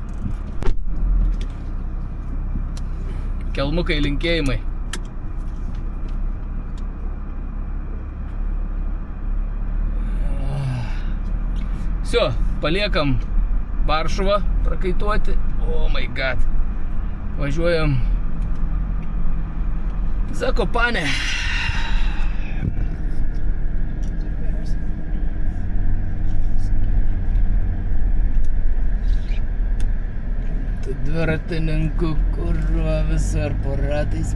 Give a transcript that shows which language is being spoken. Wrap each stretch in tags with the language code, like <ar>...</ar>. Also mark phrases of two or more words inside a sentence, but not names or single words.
<lt>Kelmukai linkėjimai. Всё, paliekam Varšuvą prakaituoti.</lt> <en>Oh my god.</en> <lt>Važiuojam Zakopanę. Dviratininkų kurva visur po ratais.</lt>